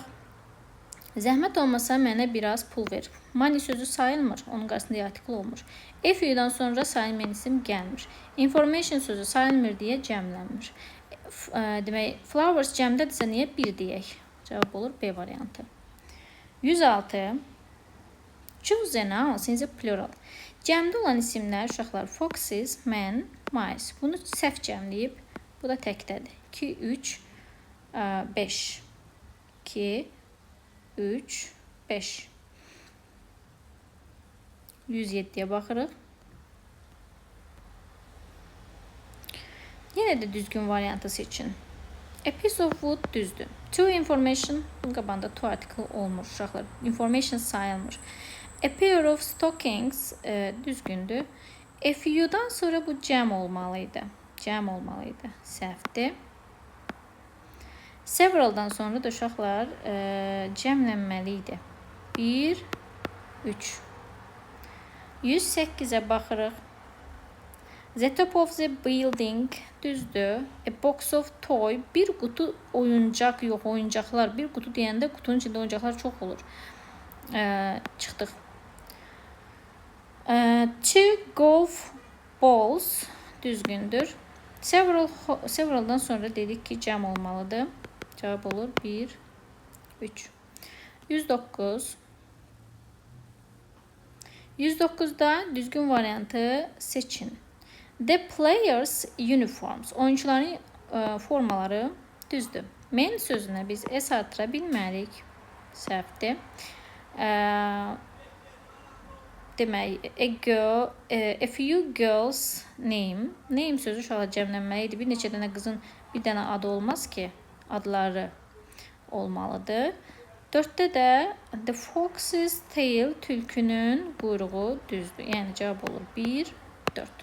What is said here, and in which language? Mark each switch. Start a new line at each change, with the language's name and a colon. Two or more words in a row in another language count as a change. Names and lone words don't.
Azerbaijani: Zəhmət olmasa mənə biraz pul ver. Money sözü sayılmır, onun qarşısında E artikli olmur.
English: A few-
Azerbaijani: dan sonra sayılmayan isim gəlmir. Information sözü sayılmır deyə cəmlənmir. Demək, flowers cəmdədirsə niyə bir deyək? Cavab olur B variantı. 106.
English: Choose a noun since plural.
Azerbaijani: Cəmdə olan isimlər uşaqlar
English: foxes, men, mice.
Azerbaijani: Bunu səhv cəmləyib. Bu da təkdədir. 2, 3, 5. 2, 3, 5. 107-yə baxırıq. Yenə də düzgün variantı seçin.
English: A piece of wood düzdür. To information,
Azerbaijani: bunun qabağında
English: to article
Azerbaijani: olmur uşaqlar. Information sayılmır.
English: A pair of stockings düzgündür. A few-
Azerbaijani: dan sonra bu cəm olmalıydı. Cəm olmalıydı. Səhvdir. Several'dan sonra da uşaqlar cəmlənməli idi. 1, 3. 108-ə baxırıq.
English: The top of the building düzdür. A box of toy,
Azerbaijani: bir qutu oyuncaq, yox oyuncaqlar. Bir qutu deyəndə qutunun içində oyuncaqlar çox olur. Çıxdıq.
English: Two golf balls düzgündür.
Azerbaijani: Several'dan sonra dedik ki cəm olmalıdır. Cavab olur 1, 3. 109. 109'da düzgün variantı seçin.
English: The players uniforms.
Azerbaijani: Oyuncuların formaları düzdür. Men sözünə biz S artıra bilmərik. Səhvdir. Demək,
English: a few girls name.
Azerbaijani: Name sözü uşaqlar cəmlənməli idi. Bir neçə dənə qızın bir dənə adı olmaz ki. Adları olmalıdır. 4-də də
English: the fox's tail,
Azerbaijani: tülkünün quyruğu düzdür. Yəni cavab olur 1, 4.